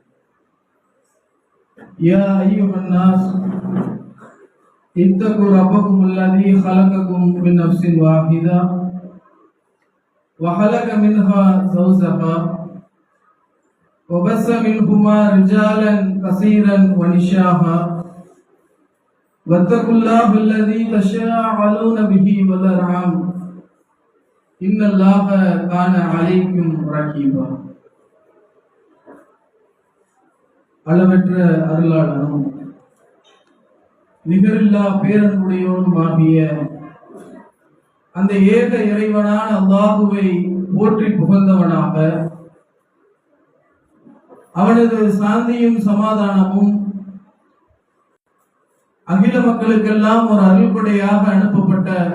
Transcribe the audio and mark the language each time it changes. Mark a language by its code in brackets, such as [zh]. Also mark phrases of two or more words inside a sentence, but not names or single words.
[ar] يا أيها الناس اتقوا ربكم الذي خلقكم من نفس واحدة وخلق منها زوجها وبث منهما رجالا كثيرا ونساء واتقوا الله الذي تساءلون به والأرحام إن الله كان عليكم رقيبا. [ta] அளவற்ற அருளாளனும் நிகரில்லா பேரன்புடையோனுமாகிய அந்த ஏக இறைவனான அல்லாஹுவை போற்றி புகழ்ந்தவனாக அவனது சாந்தியும் சமாதானமும் அகில மக்களுக்கெல்லாம் ஒரு அருள்படையாக அனுப்பப்பட்ட